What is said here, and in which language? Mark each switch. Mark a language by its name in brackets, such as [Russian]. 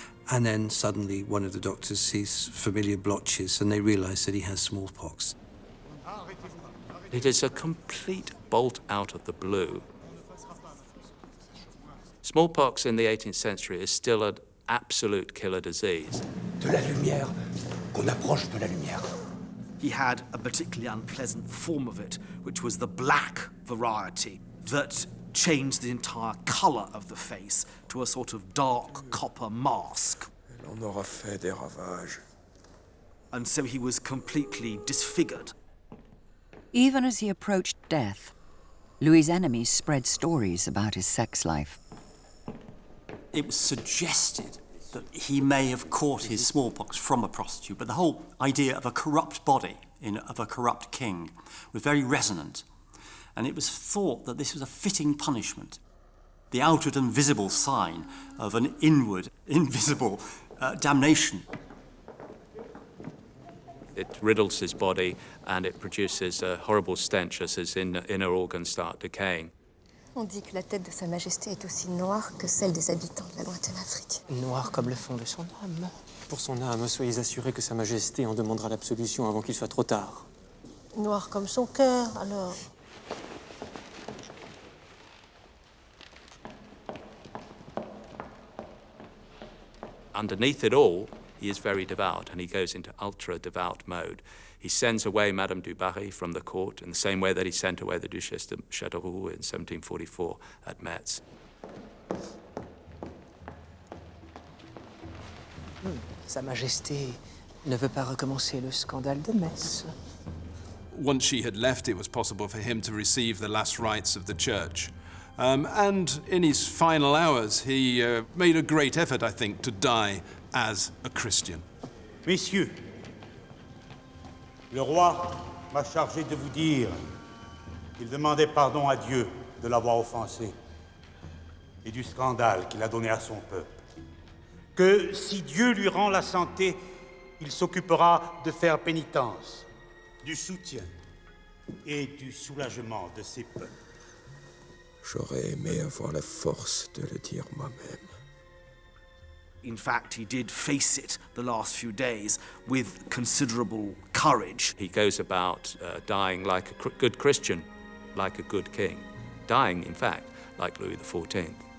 [English] And then suddenly one of the doctors sees familiar blotches and they realize that he has smallpox. It is a complete bolt out of the blue. Smallpox in the 18th century is still an absolute killer disease. [French] De la lumière, qu'on approche de la lumière. [English] He had a particularly unpleasant form of it, which was the black variety that changed the entire colour of the face to a sort of dark copper mask. [French] Elle en aura fait des ravages. [English] And so he was completely disfigured. Even as he approached death, Louis's enemies spread stories about his sex life. It was suggested that he may have caught his smallpox from a prostitute, but the whole idea of a corrupt body, of a corrupt king, was very resonant. And it was thought that this was a fitting punishment, the outward and visible sign of an inward, invisible damnation. It riddles his body and it produces a horrible stench as his inner organs start decaying. [French] On dit que la tête de Sa Majesté est aussi noire que celle des habitants de la lointaine Afrique. Noir comme le fond de son âme. Pour son âme, soyez assurés que Sa Majesté en demandera l'absolution avant qu'il soit trop tard. Noir comme son cœur, alors. [English] underneath it all, he is very devout, and he goes into ultra-devout mode. He sends away Madame du Barry from the court in the same way that he sent away the Duchesse de Châteauroux in 1744 at Metz. [French] Sa Majesté ne veut pas recommencer le scandale de Metz. [English] Once she had left, it was possible for him to receive the last rites of the church. And in his final hours, he made a great effort, I think, to die as a Christian. [French] Messieurs, le roi m'a chargé de vous dire qu'il demandait pardon à Dieu de l'avoir offensé et du scandale qu'il a donné à son peuple. Que si Dieu lui rend la santé, il s'occupera de faire pénitence, du soutien et du soulagement de ses peuples. J'aurais aimé avoir la force de le dire moi-même. [English] In fact, he did face it the last few days with considerable courage. He goes about dying like a good Christian, like a good king. Dying, in fact, like Louis XIV.